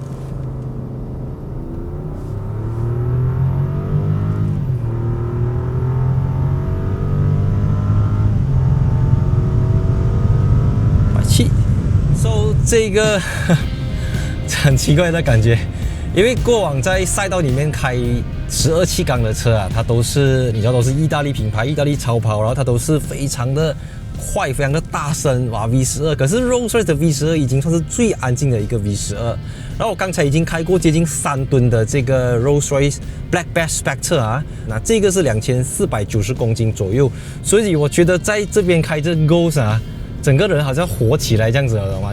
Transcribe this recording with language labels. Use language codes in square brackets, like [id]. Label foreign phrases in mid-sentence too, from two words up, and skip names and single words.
[zh] 排气。So 这個。很奇怪的感覺，因為過往在賽道裡面開12氣缸的車它都是你知道都是意大利品牌、意大利超跑，然後它都是非常的快、非常的大聲，哇 V12。可是 Rolls-Royce 的 V12 已經算是最安靜的一個 V12。然後我剛才已經開過接近3噸的這個 Rolls-Royce Black Bash Spectre 那這個是2490公斤左右，所以我覺得在這邊開這 Ghost 整個人好像活起來這樣子了，懂嗎？